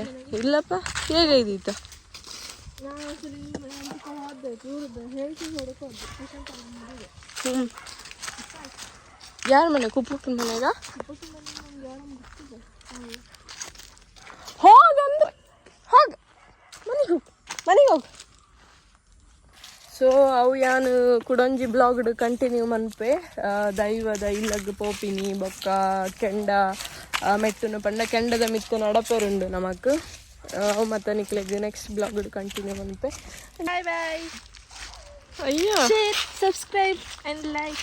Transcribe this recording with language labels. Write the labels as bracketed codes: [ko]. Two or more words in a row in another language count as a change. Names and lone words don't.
[kn] ಇಲ್ಲಪ್ಪ, ಹೇಗೆ ಇದೀತ? ಹ್ಞೂ, ಯಾರ ಮನೆ? ಕುಪ್ಪಕ್ಕನ ಮನೆಗ? ಹೋಗಂದ್ರೆ ಹೋಗ, ಮನೆಗೆ ಹೋಗು, ಮನೆಗೆ ಹೋಗು. [tcy] ಸೊ ಅವು ಯಾನು ಕುಡೊಂಜಿ [en] blogd continue [tcy] ಮನ್ಪೆ ದೈವದ ಇಲ್ಲಗ್ ಪೋಪಿನಿ ಬೊಕ್ಕ ಕೆಂಡ ಮೆಟ್ಟುನು ಪಂಡ ಕೆಂಡದ ಮಿತ್ತು ನಡಪೆರುಂಡು ನಮಕ್ ಅವು ಮತ್ತು ನಿಕ್ಲೆಗ್ [en] next blogd continue [tcy] ಮನ್ಪೆ. [en] Bye bye. Ayyo, subscribe and like.